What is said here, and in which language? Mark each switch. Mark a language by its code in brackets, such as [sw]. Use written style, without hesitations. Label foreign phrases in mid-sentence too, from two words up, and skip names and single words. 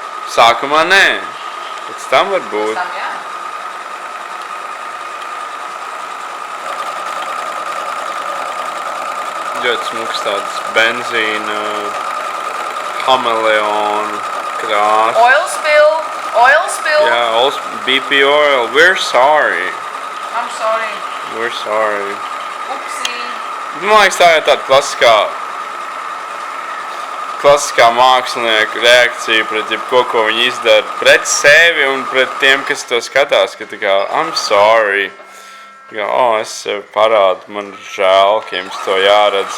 [lv] Sākumā nē. Pēc tam var būt. Pēc tam, jā. Ļoti smuks tāds benzīna, hameleonu krāsa. [en] Oil spill. Yeah, BP oil. We're sorry. I'm sorry. We're sorry. [lv] Upsī. Man liekas, tā ir tāda klasiskā mākslinieka reakcija pret jebko, ko viņi izdara pret sevi un pret tiem, kas to skatās, ka tā kā, [en] I'm sorry. [lv] Jā, es sev parādu, man žēl, ka jums to jāredz.